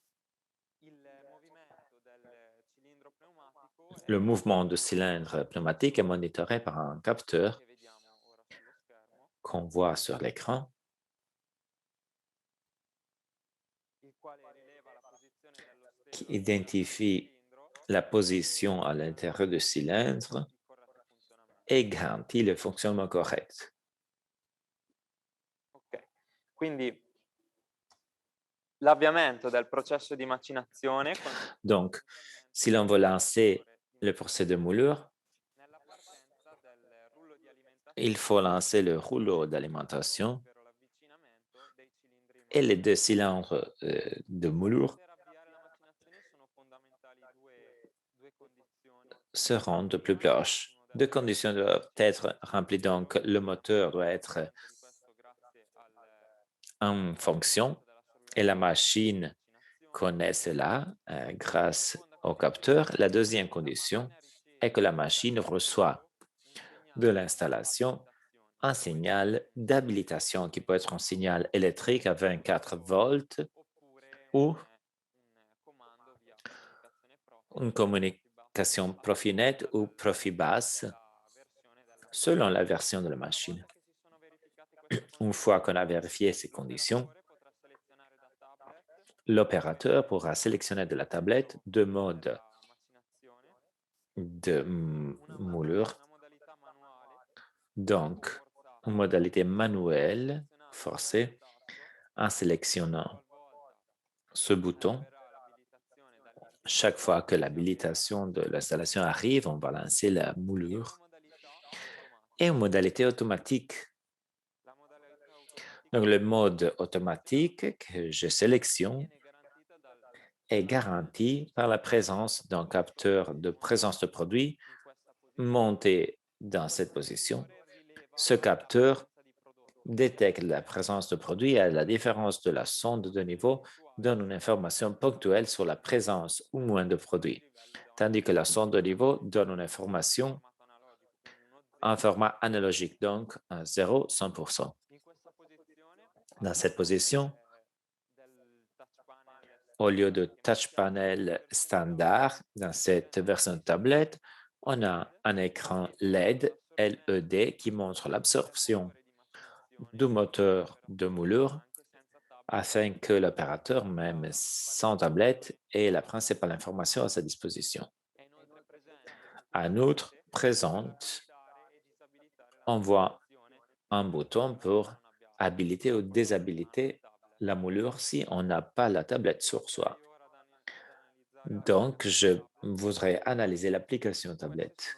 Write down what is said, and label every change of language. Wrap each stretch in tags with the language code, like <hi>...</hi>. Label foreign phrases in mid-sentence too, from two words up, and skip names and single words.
<fr>Le mouvement du cylindre pneumatique est monitoré par un capteur qu'on voit sur l'écran qui identifie la position à l'intérieur du cylindre et garantit le fonctionnement correct.</fr> <it>l'avviamento del processo di macinazione</it> <fr>Donc, si l'on veut lancer le procès de moulure,</fr> <it>nella partenza del rullo di alimentazione</it> <fr>il faut lancer le rouleau d'alimentation</fr> <it>ovvero l'avvicinamento dei cilindri in</it> <fr>et les</fr> <it>moto.</it> <fr>deux cylindres de moulure</fr> <it>Per avviare la macinazione sono fondamentali due condizioni.</it> <fr>se rendent plus proches. Deux conditions doivent être remplies. Donc, le moteur doit être</fr> <it>Di questo grazie</it> <fr>en fonction et la machine connaît cela grâce au capteur. La deuxième condition est que la machine reçoit de l'installation un signal d'habilitation qui peut être un signal électrique à 24 volts ou</fr> <it>un comando via comunicazione</it> <fr>une communication Profinet ou Profibus</fr> <it>versione della</it> <fr>selon la version de la machine.</fr> <it>che si sono verificate queste</it> <fr>Une fois qu'on a vérifié ces conditions,</fr> <it>potrà selezionare da tablet</it> <fr>l'opérateur pourra sélectionner de la tablette deux modes</fr> <it>macinazione,</it> <fr>de moulure,</fr> <it>una modalità manuale</it> <fr>donc une modalité manuelle forcée en sélectionnant ce bouton.</fr> <it>l'abilitazione da</it> <fr>Chaque fois que l'habilitation de l'installation arrive, on va lancer la moulure</fr> <it>modalità</it> <fr>et une modalité automatique.</fr> <it>La modalità automatica</it> <fr>Donc, le mode automatique que je sélectionne</fr> <it>viene garantita</it> <fr>est garanti par la présence d'un capteur de présence de produit</fr> <it>in questa posizione.</it> <fr>monté dans cette position.</fr> <it>Rileva</it> <fr>Ce capteur</fr> <it>di prodotto</it> <fr>détecte la présence de produit et la différence de la sonde de niveau donne une information ponctuelle sur la présence ou moins de produit, tandis que la sonde de niveau donne une information en format analogique, donc un 0, 100%.</fr> <it>in questa posizione</it> <fr>Dans cette position,</fr> <it>del</it> <en>touch panel</en> <fr>au lieu de</fr> <en>touch panel</en> <fr>standard, dans cette version de tablette, on a un écran LED qui montre l'absorption du moteur de moulure afin que l'opérateur, même sans tablette, ait la principale information à sa disposition.</fr> <it>è inoltre presente</it> <fr>En outre, présente,</fr> <it>e disabilitare</it> <fr>on voit un bouton pour habiliter ou déshabiliter la moulure si on n'a pas la tablette sur soi. Donc, je voudrais analyser l'application tablette.</fr>